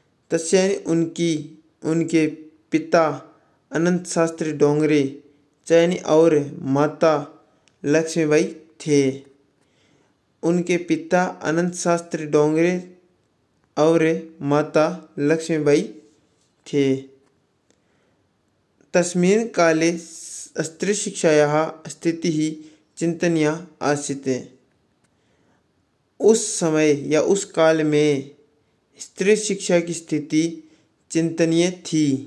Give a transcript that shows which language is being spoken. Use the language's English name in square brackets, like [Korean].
[Hindi] तस्या उनके पिता अनंत शास्त्री डोंगरे चैनी और माता लक्ष्मीबाई थे। उनके पिता अनंत शास्त्री डोंगरे और माता लक्ष्मीबाई थे। [Sanskrit] तस्मिन् काले स्त्रीशिक्षायाः स्थितिः चिन्तनीया आसीत्। [Hindi] उस समय या उस काल में स्त्री शिक्षा की स्थिति चिंतनीय थी।